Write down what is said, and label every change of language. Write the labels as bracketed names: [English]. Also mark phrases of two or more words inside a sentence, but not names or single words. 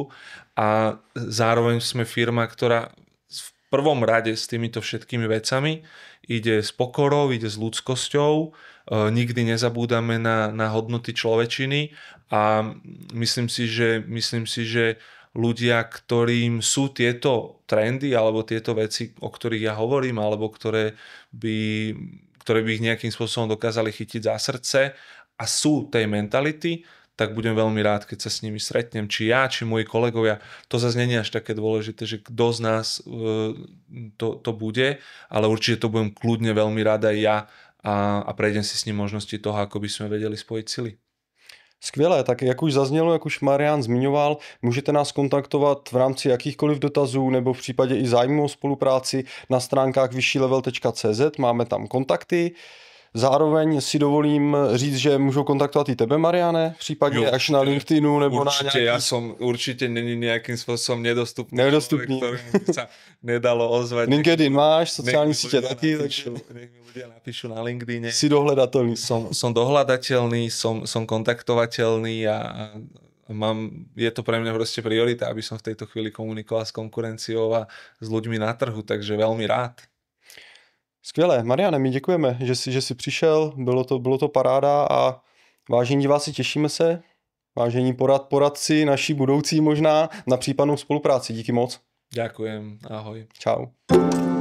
[Slovak] A zároveň sme firma, ktorá v prvom rade s týmito všetkými vecami ide s pokorou, ide s ľudskosťou, nikdy nezabúdame na hodnoty človečiny a myslím si, že ľudia, ktorým sú tieto trendy alebo tieto veci, o ktorých ja hovorím, alebo ktoré by ich nejakým spôsobom dokázali chytiť za srdce a sú tej mentality, tak budem veľmi rád, keď sa s nimi stretnem. Či ja, či moji kolegovia. To zase nie je až také dôležité, že kto z nás to bude, ale určite to budem kľudne veľmi rád aj ja a prejdem si s ním možnosti toho, ako by sme vedeli spojiť sily. [Czech] Skvělé, tak jak už zaznělo, jak už Marián zmiňoval, můžete nás kontaktovat v rámci jakýchkoliv dotazů nebo v případě i zájmu o spolupráci na stránkách vyššílevel.cz, máme tam kontakty. Zároveň si dovolím říct, že můžou kontaktovat i tebe, Mariane, případně až na LinkedInu nebo [Slovak] určite, [Czech] na nějaký... [Slovak] Ja som určite není nejakým spôsobom nedostupný. Ktorým by sa nedalo ozvať. [Czech] LinkedIn máš, sociální sítě taky, takže... [Slovak] Nech mi ľudia napíšu na LinkedIne. Si dohľadateľný. Som dohľadateľný, som kontaktovateľný a je to pre mňa proste priorita, aby som v tejto chvíli komunikoval s konkurenciou a s ľuďmi na trhu, takže veľmi rád. [Czech] Skvělé. Mariane, my děkujeme, že jsi přišel, bylo to paráda a vážení diváci, těšíme se, vážení poradci, naši budoucí možná, na případnou spolupráci. Díky moc. [Slovak] Ďakujem, ahoj. [Czech] Čau.